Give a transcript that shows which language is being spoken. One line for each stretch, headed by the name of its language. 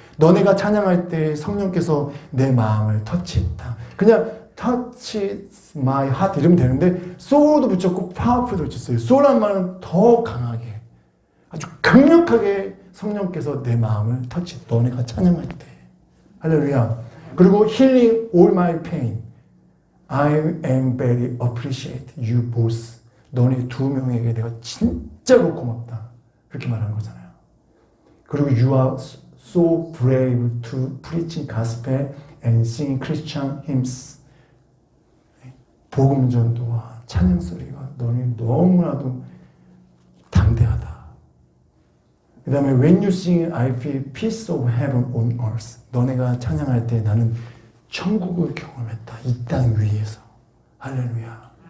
Korean: 너네가 찬양할 때 성령께서 내 마음을 터치했다. 그냥
English: touches my heart
Korean: 이러면 되는데 so도 붙였고 powerful도 붙였어요. so란 말은 더 강하게, 아주 강력하게 성령께서 내 마음을 터치. 너네가 찬양할 때. 할렐루야.
English: 그리고 healing all my pain. I am very appreciate you both.
Korean: 너네 두 명에게 내가 진짜로 고맙다. 그렇게 말하는 거잖아요.
English: 그리고 you are so brave to preach gospel and sing Christian hymns.
Korean: 복음 전도와 찬양 소리가 너네 너무나도 담대하다. 그 다음에
English: when you sing, I feel peace of heaven on earth.
Korean: 너네가 찬양할 때 나는 천국을 경험했다. 이 땅 위에서. 할렐루야.